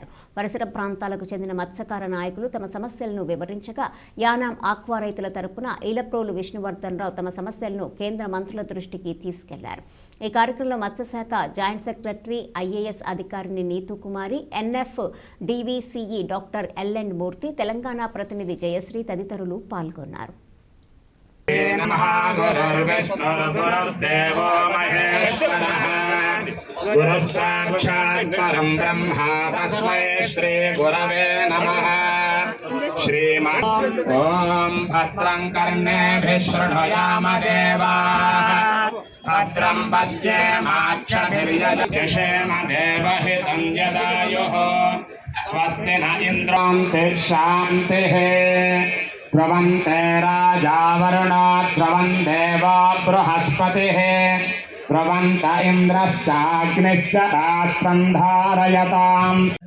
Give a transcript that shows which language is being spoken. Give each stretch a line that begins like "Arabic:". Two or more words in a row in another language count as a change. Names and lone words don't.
Telugu: పరిసర ప్రాంతాలకు చెందిన మత్స్యకార నాయకులు తమ సమస్యలను వివరించగా యానాం ఆక్వా రైతుల తరపున ఈలప్రోలు విష్ణువర్ధన్ రావు తమ సమస్యలను కేంద్ర మంత్రుల దృష్టికి తీసుకెళ్లారు. ఈ కార్యక్రమంలో మత్స్యశాఖ జాయింట్ సెక్రటరీ ఐఏఎస్ అధికారిని నీతూ కుమారి, ఎన్ఎఫ్ డివిసిఈ డాక్టర్ ఎల్ఎన్ మూర్తి, తెలంగాణ ప్రతినిధి జయశ్రీ తదితరులు పాల్గొన్నారు.
Sanskrit: नमः गुरुर्विष्णुर्गुरुर्देवो महेश्वरः गुरुः साक्षात् परं ब्रह्म तस्मै श्री गुरवे नमः श्रीमन् ॐ भद्रं कर्णेभिः शृणुयाम देवाः भद्रं पश्येमाक्षभिर्यजषेम देवहितं यदायुः स्वस्ति न इन्द्रं शान्तिः ध्रुवन्ते राजावरुणो ध्रुवं देवो बृहस्पतिः ध्रुवन्त इन्द्रश्चाग्निश्च राष्ट्रं धारयताम्.